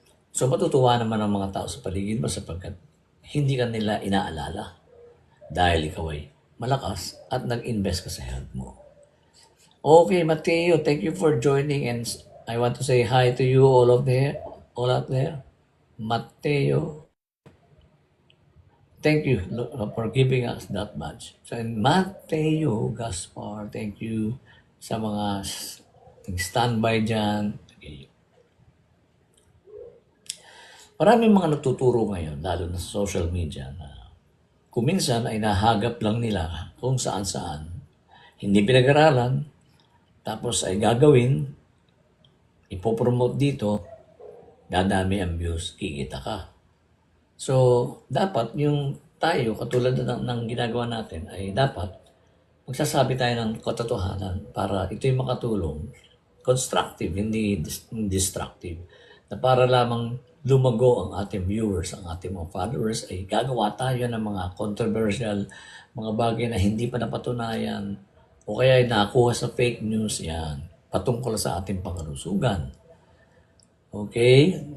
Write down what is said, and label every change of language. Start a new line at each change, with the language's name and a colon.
Filipino: So matutuwa naman ang mga tao sa paligid mo sapagkat hindi ka nila inaalala dahil ikaw ay malakas at nag-invest ka sa health mo.
English: Okay, Mateo, thank you for joining and I want to say hi to you all out there. Mateo, thank you for giving us that much.
Filipino: So, Mateo Gaspar,
English: thank you
Filipino: sa mga standby dyan. Okay. Maraming mga nagtuturo ngayon, lalo na sa social media, na kuminsan ay nahagap lang nila kung saan-saan. Hindi pinag-aralan, tapos ay gagawin, ipopromote dito, dadami ang views, kikita ka. So, dapat yung tayo, katulad ng ginagawa natin, ay dapat magsasabi tayo ng katotohanan para ito'y makatulong.
English: Constructive, hindi destructive.
Filipino: Na para lamang lumago ang ating viewers, ang ating mga followers, ay gagawa tayo ng mga controversial, mga bagay na hindi pa napatunayan, o kaya ay nakuha sa fake news, yan, patungkol sa ating pangkalusugan. Okay?